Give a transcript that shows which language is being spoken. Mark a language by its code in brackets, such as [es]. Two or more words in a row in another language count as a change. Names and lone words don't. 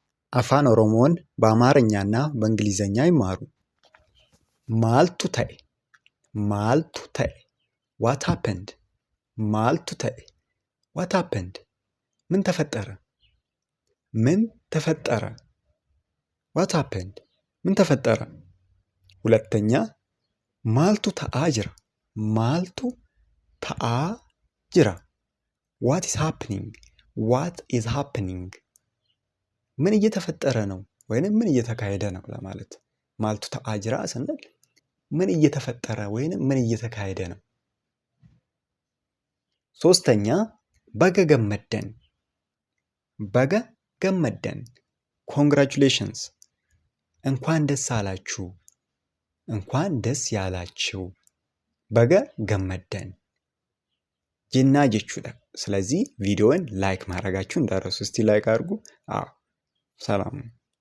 [am] አፋን ኦሮሞን በአማርኛና በእንግሊዘኛ ይማሩ። [om] ማልቱ ta'e maaltu ta'e [en] what happened [om] maaltu ta'e [en] what happened [am] ምን ተፈጠረ ምን ተፈጠረ [en] what happened [am] ምን ተፈጠረ። ሁለተኛ [om] maaltu ta'aa jira maaltu ta'aa jira [en] what is happening what is happening [am] ምን እየተፈጠረ ነው ወይንም ምን እየተካሄደ ነው ለማለት [om] maaltu ta'aa jira [am] ስንል ምን እየተፈጠረ ወይንም ምን እየተካሄደ ነው። ሶስተኛ [om] baga gammaddan baga gammaddan [am] ኮንግራቹሌሽንስ እንኳን ደስ አላችሁ እንኳን ደስ ያላችሁ [om] baga gammaddan jenna jechuudha። [am] ስለዚህ ቪዲዮውን ላይክ ማድረጋችሁ እንዳትረሱ። እስቲ ላይክ አድርጉ። ሰላም